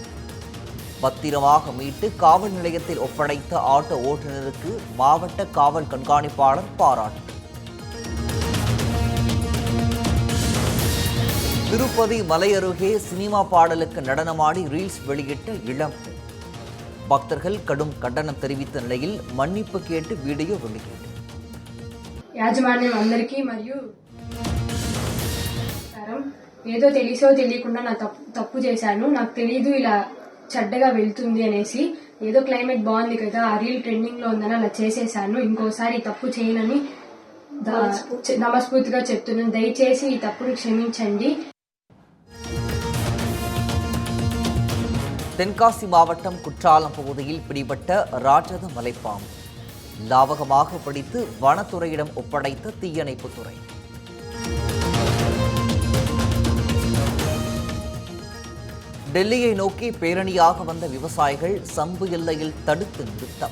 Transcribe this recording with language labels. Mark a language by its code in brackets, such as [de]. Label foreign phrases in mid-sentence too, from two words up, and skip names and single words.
[ta] பத்திரமாக மீட்டு காவல் நிலையத்தில் ஒப்படைத்த ஆட்டோ ஓட்டுநருக்கு மாவட்ட காவல் கண்காணிப்பாளர் பாராட்டு. திருப்பதி மலை அருகே சினிமா பாடலுக்கு நடனமாடி ரீல்ஸ் வெளியிட்ட இளம் பெண். பக்தர்கள் கடும் கண்டனம் தெரிவித்த நிலையில் மன்னிப்பு கேட்டு వీడియో வெளியீடு. [te] యాజమాన్యం అందరికీ మరియు ఏదో తెలిసో తెలియకుండా నా తప్పు చేశాను, నాకు తెలీదు ఇలా చెడ్డగా వెళ్తుంది అనేసి. ఏదో క్లైమేట్ బాగుంది కదా, ఆ [en] reel trending [te] లో ఉందని అలా చేసేసాను. ఇంకోసారి తప్పు చేయనని నమస్ఫూర్తిగా చెప్తున్నాను. దయచేసి ఈ తప్పుని క్షమించండి. [ta] தென்காசி மாவட்டம் குற்றாலம் பகுதியில் பிடிபட்ட ராட்சத மலைப்பாம்பு லாவகமாக பிடித்து வனத்துறையிடம் ஒப்படைத்த தீயணைப்புத்துறை. டெல்லியை நோக்கி பேரணியாக வந்த விவசாயிகள் சம்பு எல்லையில் தடுத்து நிறுத்தம்.